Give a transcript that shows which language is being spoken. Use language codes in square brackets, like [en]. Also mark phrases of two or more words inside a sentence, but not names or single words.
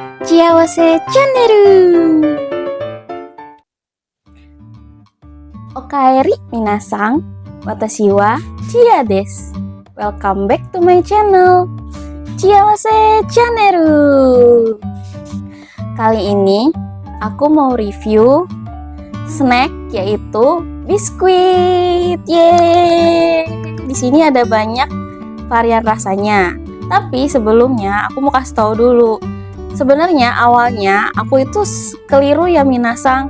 [ja] 幸せチャンネル。おかえり皆さん、私はチアです. [en] Welcome back to my channel, [ja] 幸せチャンネル. [id] Kali ini aku mau review snack yaitu biskuit. Yeay! Di sini ada banyak varian rasanya. Tapi sebelumnya aku mau kasih tahu dulu. Sebenarnya awalnya aku itu keliru ya minasang.